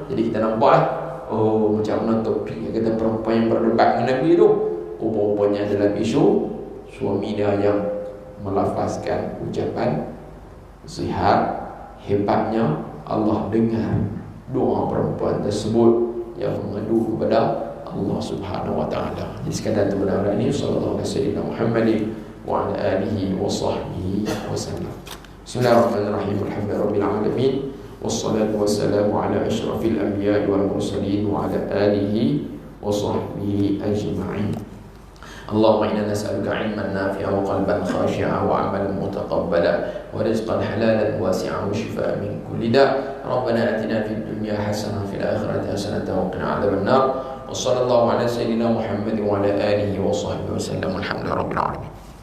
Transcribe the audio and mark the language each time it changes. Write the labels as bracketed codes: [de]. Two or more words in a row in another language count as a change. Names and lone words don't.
[ms] Jadi kita nampak macam mana topik yang kata perempuan yang berdebat dengan Nabi tu, rupanya dalam isu suami dia yang melafazkan ucapan zihar. Hebatnya Allah dengar doa perempuan tersebut yang mengadu kepada Allah [ar] سبحانه وتعالى. [ms] Jadi sekadar itu pada hari ini, [ar] صلى الله عليه محمد وعلى آله وصحبه وسلم. بسم الله الرحمن الرحيم. الحمد لله رب العالمين. والصلاة والسلام على أشرف الأنبياء والمرسلين وعلى آله وصحبه أجمعين. اللهم إنا نسألك علما نافعا وقلبا خاشعا وعملا متقبلا ورزقا حلالا واسعا وشفاء من كل داء'. ربنا آتنا في الدنيا حسنة وفي الآخرة حسنة وقنا عذاب النار. وصلى الله على سيدنا محمد وعلى آله وصحبه وسلم. الحمد لله رب العالمين.